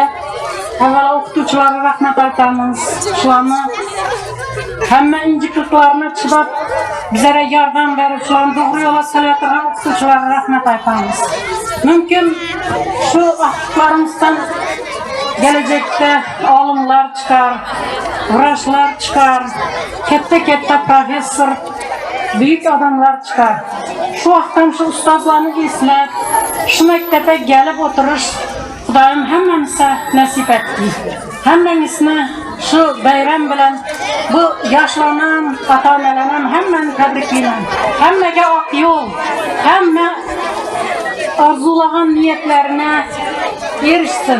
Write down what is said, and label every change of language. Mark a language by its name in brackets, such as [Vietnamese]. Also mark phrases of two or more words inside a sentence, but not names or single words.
[Uzbek] Avvalo o'qituvchilarga rahmat aytamiz. Shularni hamma injiqliklarni chidab bizlarga yordam berib, shularni to'g'ri yo'lga solayotgan o'qituvchilarga rahmat aytamiz. Mumkin shu vaqtlarimizdan kelajakda olimlar chiqar, vrachlar chiqar, katta professor, [Turkish] büyük adamlar çıkar. [Uzbek] Şu vaqtdan shu ustozlarni eslab, shu maktabga kelib o'tirish Xudoyim hammamizga nasib etdi. Hammangizni shu bayram bilan bu yoshlarni, ota-onalarni hammani tabriklayman. Hammaga oq yo'l, hamma orzulagan niyatlarına erishsin.